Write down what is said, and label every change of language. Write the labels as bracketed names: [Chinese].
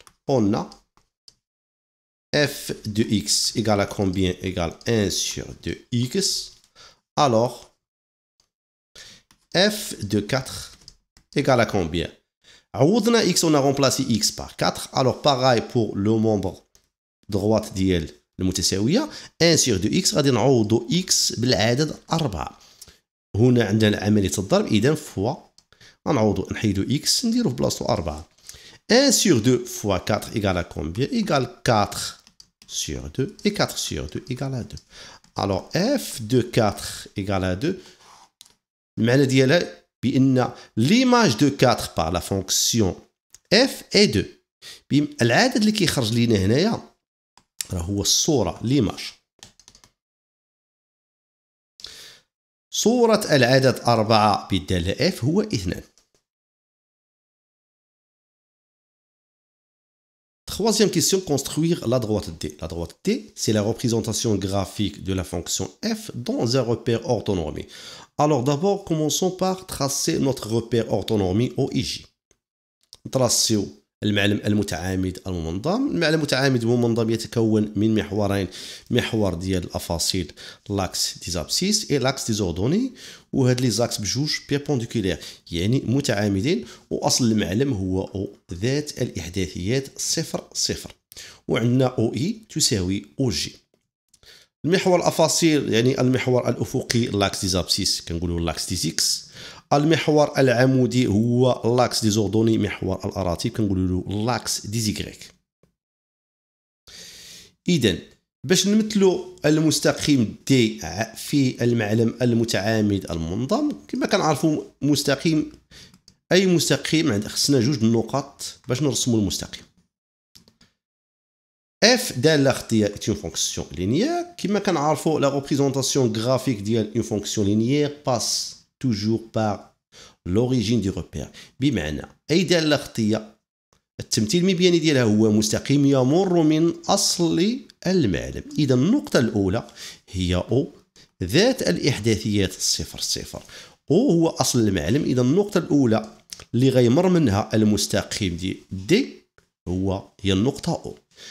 [French] On a f de x égale à combien? Égale 1 sur 2x. Alors, f de 4 égale à combien? عوضنا x, on a remplacé x par 4. Alors, pareil pour le membre droite [Arabic] ديال المتساوية. [French] 1 sur 2x [Arabic] غادي نعوضو x بالعدد 4. هنا عندنا عملية الضرب، إذا فوا غنعوضو نحيدو x نديرو في بلاصتو 4. [French] 1 sur 2 fois 4 égale à combien? Égale 4 sur 2 et 4 sur 2 égale à 2. Alors f de 4 égale à 2. [Arabic] المعنى ديالها بأن [French] l'image de 4 par la fonction f est 2. [Arabic] العدد اللي كيخرج لينا هنايا راه هو الصورة l'image. صورة العدد 4 بالدالة f هو 2. [French] Troisième question, construire la droite D. La droite D, c'est la représentation graphique de la fonction f dans un repère orthonormé. Alors d'abord, commençons par tracer notre repère orthonormé OIJ. [Arabic] نتراسيو المعلم المتعامد الممنظم. المعلم المتعامد الممنظم يتكون من محورين، محور ديال الأفاصيل [French] لاكس دي زابسيس [Arabic] et [French] لاكس دي زوردوني، [Arabic] وهاد لي زاكس بجوج بيربونديكولير يعني متعامدين، وأصل المعلم هو أو ذات الإحداثيات 0 0، وعندنا أو إي تساوي أو جي. المحور الأفاصيل يعني المحور الأفقي [French] لاكس دي زابسيس [Arabic] كنقولوا [French] لاكس دي زيكس. [Arabic] المحور العمودي هو [French] لاكس دي زوردوني [Arabic] محور الأراتيب كنقولوا له لاكس دي زيكريك. إذن باش نمثلوا المستقيم دي في المعلم المتعامد المنظم كما كنعرفوا مستقيم أي مستقيم خصنا جوج النقط باش نرسموا المستقيم. [French] f [Arabic] دالة خطية [French] est une fonction linéaire. [Arabic] كما كنعرفوا [French] la représentation graphique ديال une fonction linéaire passe toujours par l'origine du repère. [Arabic] بمعنى أي دالة خطية التمثيل المبياني ديالها هو مستقيم يمر من أصل المعلم. إذا النقطة الأولى هي O ذات الإحداثيات صفر صفر. O هو أصل المعلم. إذا النقطة الأولى اللي غيمر منها المستقيم دي هي النقطة O.